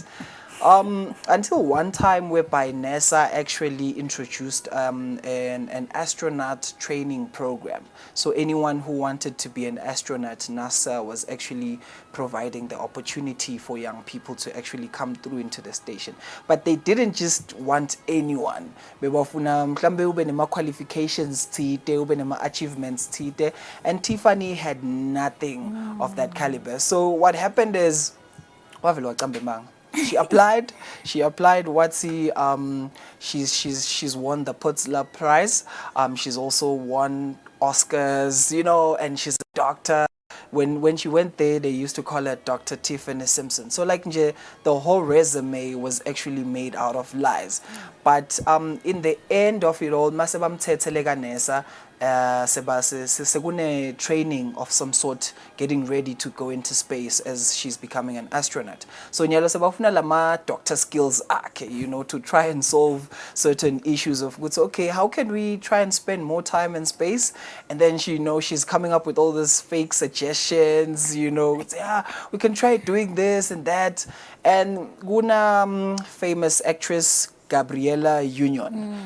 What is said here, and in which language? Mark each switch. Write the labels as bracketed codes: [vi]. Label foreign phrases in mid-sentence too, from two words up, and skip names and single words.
[en] Until one time whereby NASA actually introduced an astronaut training program. So anyone who wanted to be an astronaut, NASA was actually providing the opportunity for young people to actually come through into the station. But they didn't just want anyone. [ss] Bebafuna mhlambe ube nema qualifications thite, ube nema achievements thite, [en] and Tiffany had nothing of that caliber. So what happened is she applied. She's won the Pulitzer Prize. She's also won Oscars, you know, and she's a doctor. When she went there, they used to call her Dr. Tiffany Simpson. So like the whole resume was actually made out of lies. But in the end of it all, sekune training of some sort, getting ready to go into space as she's becoming an astronaut. So [ss] nyalo sebafuna lama [en] doctor skills akhe, you know, to try and solve certain issues of goods. Okay, how can we try and spend more time in space? And then she's coming up with all these fake suggestions, you know, yeah, we can try doing this and that. And guna famous actress Gabriella Union.